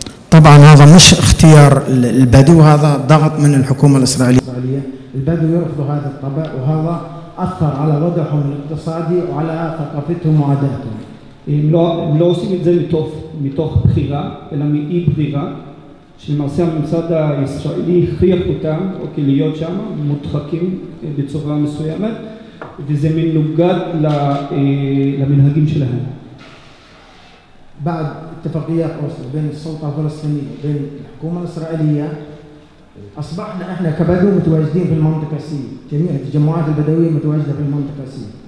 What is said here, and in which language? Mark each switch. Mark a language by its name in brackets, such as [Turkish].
[Arabic] طبعا هذا مش اختيار البدو، هذا ضغط من الحكومة الإسرائيلية. البدو يرفضوا هذا الطبع وهذا أثر على وضعهم الاقتصادي وعلى ثقافتهم وعاداتهم. [Hebrew] הם לא עושים את זה מתוך בחירה, אלא מאי בחירה, שלמעשה הממסד הישראלי הכריח אותם, אוקיי, להיות שם, מודחקים בצורה מסוימת, וזה מנוגד למנהגים שלהם. [Arabic] بعد اتفاقيات أوسلو بين السلطة الفلسطينية وبين الحكومة الإسرائيلية أصبحنا إحنا كبدو متواجدين في المنطقة سي، جميع التجمعات البدوية متواجدة في المنطقة سي.